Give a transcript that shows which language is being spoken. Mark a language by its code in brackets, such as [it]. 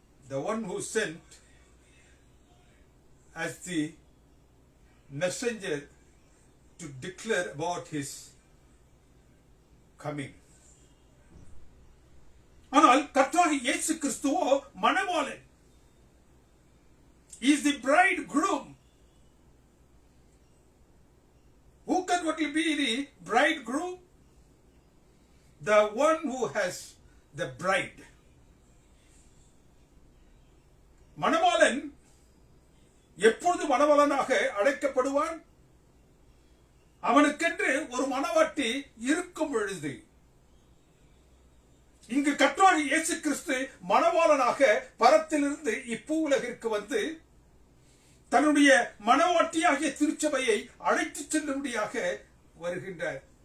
[en] The one who sent as the messenger to declare about his coming. [ta] ஆனால் கர்த்தராகிய இயேசு கிறிஸ்துவோ மணவாளன். [en] He is the bridegroom. Who can be the bridegroom? The one who has the bride. [ta] மணவாளன் எப்பொழுது மணவாளனாக அழைக்கப்படுவான்? அவனுக்கென்று ஒரு மணவாட்டி இருக்கும் பொழுது. இங்கு கர்த்தராகிய இயேசு கிறிஸ்து மணவாளனாக பரத்திலிருந்து இப்பூவுலகிற்கு வந்து தன்னுடைய மணவாட்டியாகிய திருச்சபையை அழைத்து செல்லும்படியாக வருகின்றார்.